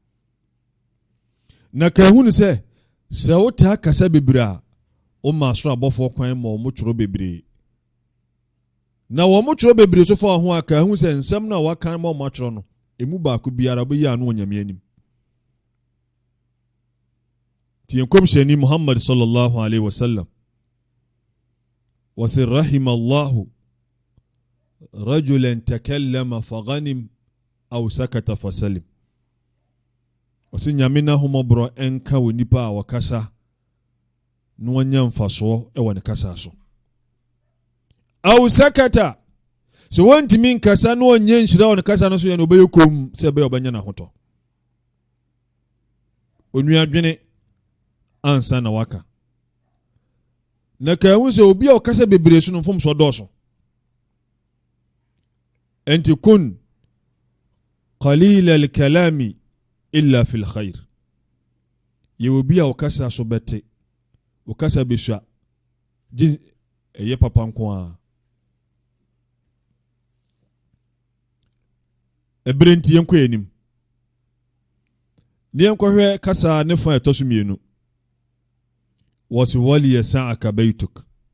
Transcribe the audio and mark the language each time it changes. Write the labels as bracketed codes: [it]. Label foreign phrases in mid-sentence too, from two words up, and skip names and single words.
[ak] na ka hu ne sɛ wotaa kasa bebree a woma asoro abɔfoɔ kwan ma wɔn twerɛ bebree na wɔn twerɛ bebree so fa ho a ka hu sɛ nsɛm no a waka ma wɔn atwerɛ no emu baako biara bɛyi ano wɔ Nyame anim tie nkɔmhyɛni Muhammad [ar] صلى الله عليه وسلم [ak] wasi [ar] رحم الله رجلا تكلم فغنم أو سكت فسلم [ak] wasi Nyame na homɔborɔ enka wɔ nipa a wakasa no wanya mfasoɔ ɛwɔ ne kasa so [ar] أو سكت [ak] so wontimi nkasa no onye nhyira wɔ ne kasa no so yɛ no obɛyɛ kom sɛ ɛbɛyɛ ɔbɛnya na hotɔ onua dwene ansa na waka na ka hu sɛ obi a ɔkasa bebree so no mfom so dɔɔso enti [ar] كن قليل الكلام إلا في الخير [ak] ye obi a ɔkasa so bɛte ɔkasa besua gye ɛyɛ papa nko a ebrenti yenkɔ anim ne yenkɔhwɛ kasa ne fa ɛtɔ so mienu wɔsi [ar] وليسعك بيتك